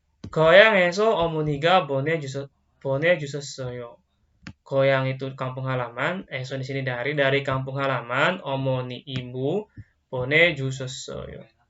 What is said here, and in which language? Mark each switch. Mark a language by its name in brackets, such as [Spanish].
[Korean] 고향에서 어머니가 보내주셨어요. [Indonesian] 고향 itu kampung halaman. Eso di sini dari kampung halaman. [Korean] 어머니 ibu 보내주셨어요.